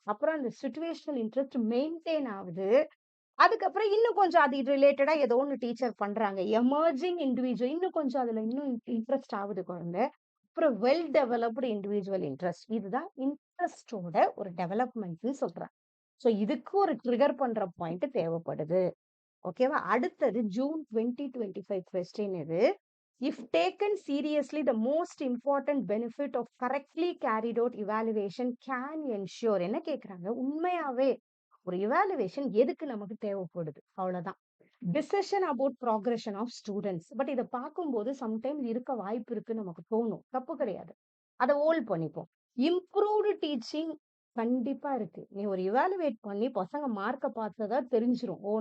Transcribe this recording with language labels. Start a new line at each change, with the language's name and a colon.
Tamil: அப்புறம் அந்த situational interest maintain ஆகுது. அதுக்கப்புறம் இன்னும் கொஞ்சம் அது ரிலேட்டடா ஏதோ ஒண்ணு டீச்சர் பண்றாங்க. எமர்ஜிங் இண்டிவிஜுவல் இன்னும் கொஞ்சம் அதுல இன்னும் இன்ட்ரெஸ்ட் ஆகுது குழந்தை. அப்புறம் வெல் டெவலப்டு இண்டிவிஜுவல் இன்ட்ரெஸ்ட். இதுதான் இன்ட்ரெஸ்ட்டோட ஒரு டெவலப்மெண்ட்ன்னு சொல்றாங்க. சோ இதுக்கு ஒரு ட்ரிகர் பண்ற பாயிண்ட் தேவைப்படுது. ஓகேவா? அடுத்தது ஜூன் 2025 கொஸ்டின் இது.
English: If taken seriously, the most important benefit of correctly carried out evaluation can ensure
Tamil: என்ன கேக்குறாங்க? உண்மையாவே ஒரு evaluation எதுக்கு நமக்கு தேவைப்படுது? அவ்வளவுதான்.
English: Decision about progression of students.
Tamil: But இத பார்க்கும்போது சம்டைம்ஸ் இருக்க வாய்ப்பு இருக்குன்னு நமக்கு தோணும். தப்பு கிடையாது. அத ஹோல்ட் பண்ணிப்போம். இம்ப்ரூவ்டு டீச்சிங் கண்டிப்பா இருக்கு. நீ ஒரு இவாலுவேட் பண்ணி பசங்க மார்க்க பார்த்ததா தெரிஞ்சிரும். ஓ!